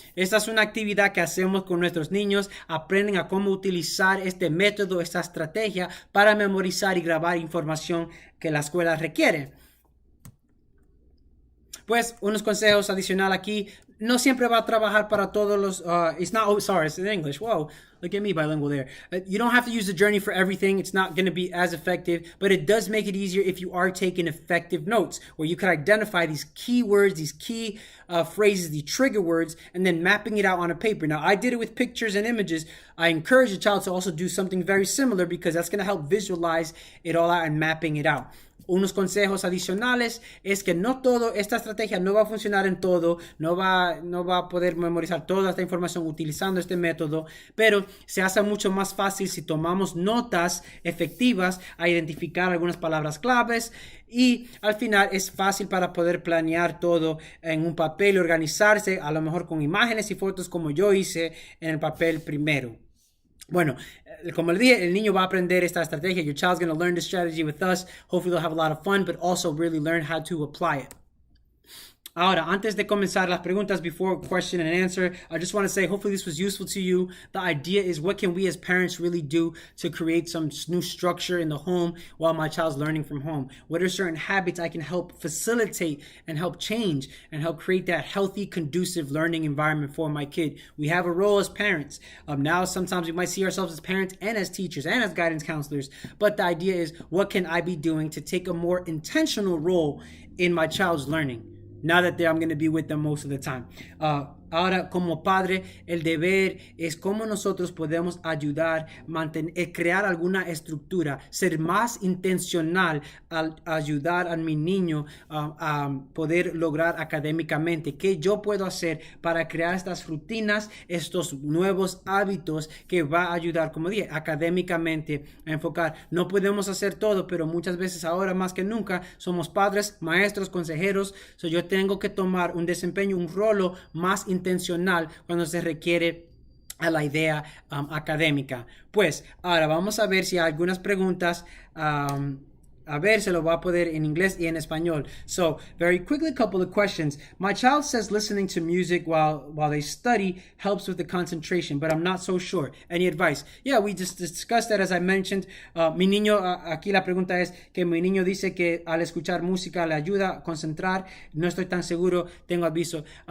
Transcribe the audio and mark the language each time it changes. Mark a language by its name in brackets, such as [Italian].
[Spanish] Esta es una actividad que hacemos con nuestros niños. Aprenden a cómo utilizar este método, esta estrategia para memorizar y grabar información que la escuela requiere. Pues unos consejos adicionales aquí. No siempre va a trabajar para todos los... [English] it's in English. Whoa, look at me bilingual there. You don't have to use the journey for everything. It's not going to be as effective, but it does make it easier if you are taking effective notes, where you can identify these key words, these key phrases, the trigger words, and then mapping it out on a paper. Now, I did it with pictures and images. I encourage the child to also do something very similar because that's going to help visualize it all out and mapping it out. [Spanish] unos consejos adicionales es que no todo, esta estrategia no va a funcionar en todo, no va a poder memorizar toda esta información utilizando este método, pero se hace mucho más fácil si tomamos notas efectivas a identificar algunas palabras claves y al final es fácil para poder planear todo en un papel y organizarse, a lo mejor con imágenes y fotos como yo hice en el papel primero. Bueno, como le dije, el niño va a aprender esta estrategia. [English] Your child's going to learn this strategy with us. Hopefully they'll have a lot of fun, but also really learn how to apply it. [Spanish] Ahora, antes de comenzar las preguntas, [English] before question and answer, I just want to say, hopefully this was useful to you. The idea is, what can we as parents really do to create some new structure in the home while my child's learning from home? What are certain habits I can help facilitate and help change and help create that healthy, conducive learning environment for my kid? We have a role as parents. Now, sometimes we might see ourselves as parents and as teachers and as guidance counselors. But the idea is, what can I be doing to take a more intentional role in my child's learning? Now that I'm going to be with them most of the time. [Spanish] Ahora, como padre, el deber es cómo nosotros podemos ayudar, crear alguna estructura, ser más intencional al ayudar a mi niño a poder lograr académicamente. ¿Qué yo puedo hacer para crear estas rutinas, estos nuevos hábitos que va a ayudar, como dije, académicamente a enfocar? No podemos hacer todo, pero muchas veces ahora más que nunca somos padres, maestros, consejeros. So yo tengo que tomar un desempeño, un rol más intencional cuando se requiere a la idea académica. Pues ahora vamos a ver si hay algunas preguntas. A ver, se lo voy a poner en inglés y en español. [English] So, very quickly, a couple of questions. My child says listening to music while they study helps with the concentration, but I'm not so sure. Any advice? Yeah, we just discussed that, as I mentioned. [Spanish] Mi niño, aquí la pregunta es que mi niño dice que al escuchar música le ayuda a concentrar. No estoy tan seguro, tengo aviso.